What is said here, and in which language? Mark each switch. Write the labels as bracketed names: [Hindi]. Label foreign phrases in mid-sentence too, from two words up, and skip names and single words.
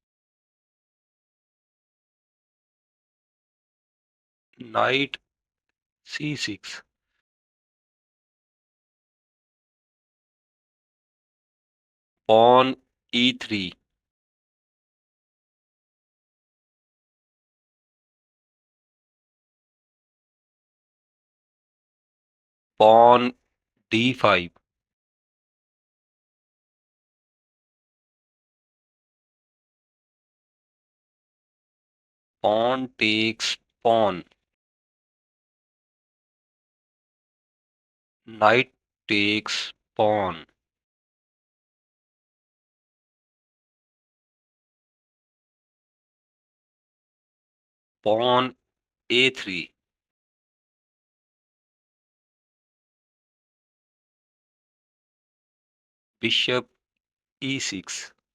[English] knight c6, pawn e3, pawn d5, pawn takes pawn, knight takes pawn, pawn a3, bishop e6,